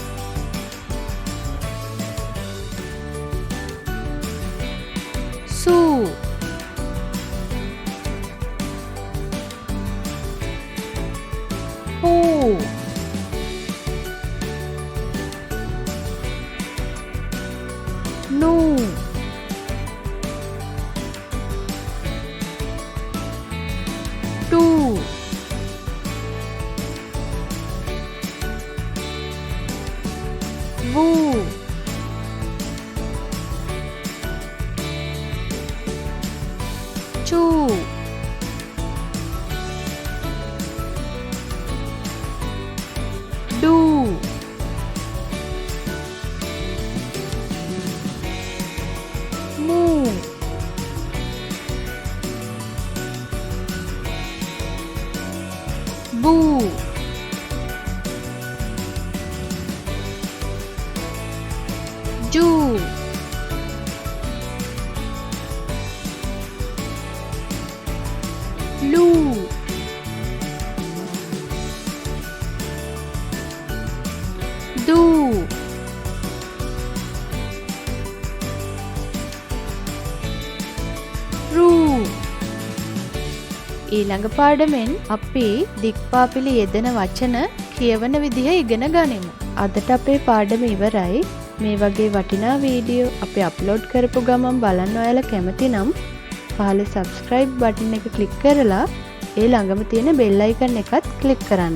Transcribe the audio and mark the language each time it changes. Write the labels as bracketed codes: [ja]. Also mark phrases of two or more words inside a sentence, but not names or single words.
[si] සූ හූ නූ टू वू चू डू मू बू जू लू दू රූ. ඊළඟ පාඩමෙන් අපි දික්පාපිලි යෙදෙන වචන කියවන විදිහ ඉගෙන ගනිමු. අදට අපේ පාඩම ඉවරයි. මේ වගේ වටිනා වීඩියෝ අපි අප්ලෝඩ් කරපු ගමන් බලන්න ඔයාලා කැමති නම් පහළ subscribe බටන් එක ක්ලික් කරලා ඒ ළඟම තියෙන [en] bell icon [si] එකත් ක්ලික් කරන්න.